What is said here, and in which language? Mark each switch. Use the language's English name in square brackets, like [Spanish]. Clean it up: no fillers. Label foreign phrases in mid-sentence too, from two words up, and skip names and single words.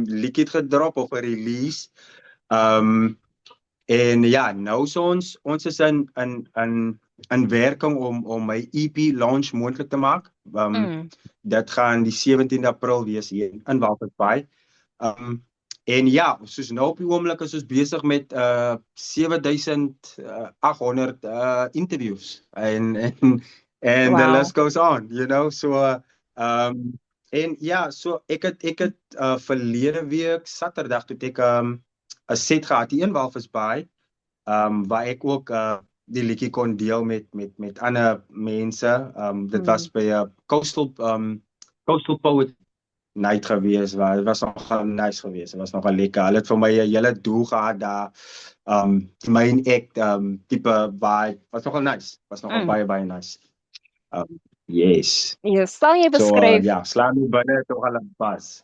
[Afrikaans] Liedjie het gedrop of 'n release. En ja, nou is ons is in werking om my [English] EP launch [Afrikaans] moontlik te maak. Dit gaan die 17de April wees hier in Walvis Bay. En ja, soos nou op die oomblik is ons besig met 7,800 interviews en [English] the list goes on, you know, [Afrikaans] so en ja, so ek het verlede week Saterdag toe ek 'n set gehad hier in Walvis Bay, waar ek ook die liedjie kon deel met ander mense. Dit was by 'n [English] coastal poet night [Afrikaans] gewees, waar dit was nogal nice geweest. Dit was nogal lekker. Hulle het vir my 'n hele doel gehad daar. [English] Main act [Afrikaans] tipe vibe was nogal nice. Was nogal baie nice. Yes. Yes, sal jy beskryf? So ja, Slaan My Binne tog al 'n pas.